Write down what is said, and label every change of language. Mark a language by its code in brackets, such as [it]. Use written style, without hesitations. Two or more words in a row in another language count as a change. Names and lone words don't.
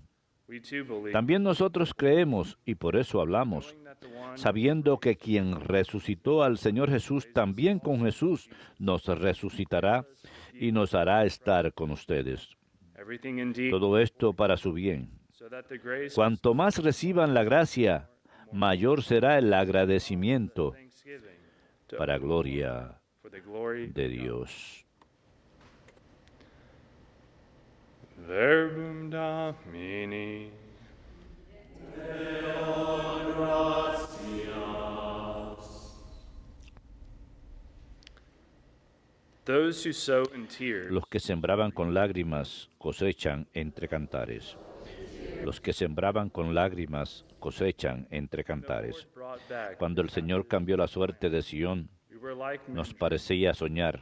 [es] También nosotros creemos y por eso hablamos, sabiendo que quien resucitó al Señor Jesús, también con Jesús nos resucitará y nos hará estar con ustedes. Todo esto para su bien. Cuanto más reciban la gracia, mayor será el agradecimiento para gloria de Dios. [la] Verbum Domini. Deo gratias. [es] Los que sembraban con lágrimas cosechan entre cantares. Los que sembraban con lágrimas cosechan entre cantares. Cuando el Señor cambió la suerte de Sión, nos parecía soñar.